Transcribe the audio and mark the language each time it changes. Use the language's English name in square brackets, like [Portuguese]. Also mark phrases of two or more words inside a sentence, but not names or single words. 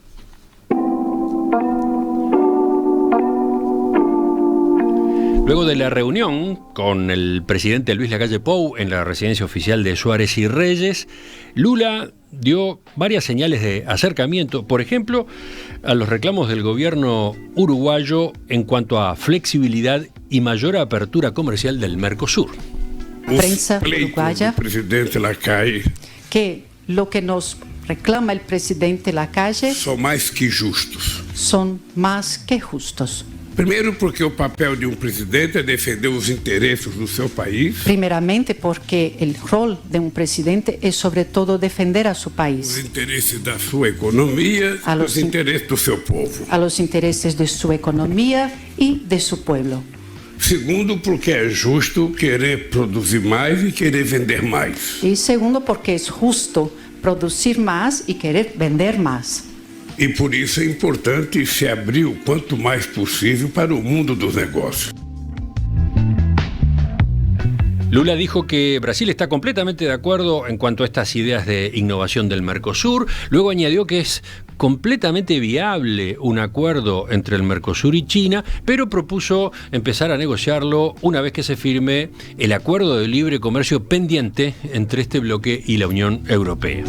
[Spanish] Luego de la reunión con el presidente Luis Lacalle Pou en la residencia oficial de Suárez y Reyes, Lula dio varias señales de acercamiento, por ejemplo, a los reclamos del gobierno uruguayo en cuanto a flexibilidad y mayor apertura comercial del Mercosur. Prensa uruguaya, presidente Lacalle, que lo que nos reclama el presidente Lacalle son más que justos. son más que justos. [Portuguese] Primeiro, porque o papel de presidente é defender os interesses do seu país. [Spanish] Primeramente porque el rol de un presidente es sobre todo defender a su [Portuguese] Os [Spanish] país, [Portuguese] interesses da sua economia, os interesses do seu povo. [Spanish] a los intereses de su economía y de su pueblo. [Portuguese] Segundo, porque é justo querer produzir mais e querer vender mais. [Spanish] Y segundo porque es justo producir más y querer vender más. [Portuguese] E por isso é importante se abrir o quanto mais possível para o mundo dos negócios. [Spanish] Lula dijo que Brasil está completamente de acuerdo en cuanto a estas ideas de innovación del Mercosur. Luego añadió que es completamente viable un acuerdo entre el Mercosur y China, pero propuso empezar a negociarlo una vez que se firme el acuerdo de libre comercio pendiente entre este bloque y la Unión Europea.